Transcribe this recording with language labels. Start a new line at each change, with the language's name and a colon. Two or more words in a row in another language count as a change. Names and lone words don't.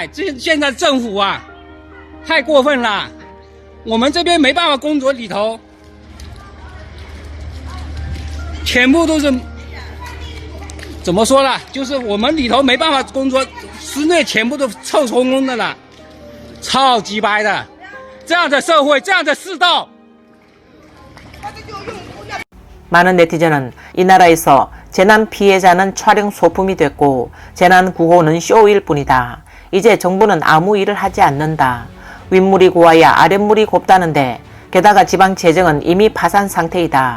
Chinese: 这现在政府啊，太过分了，我们这边没办法工作，里头全部都是怎么说了？就是我们里头没办法工作，室内全部都臭烘烘的了，超鸡掰的。这样的社会，这样的世道。
Korean: 많은 네티즌은 이 나라에서 재난 피해자는 촬영 소품이 됐고 재난 구호는 쇼일 뿐이다. 이제 정부는 아무 일을 하지 않는다. 윗물이 고와야 아랫물이 곱다는데 게다가 지방 재정은 이미 파산 상태이다.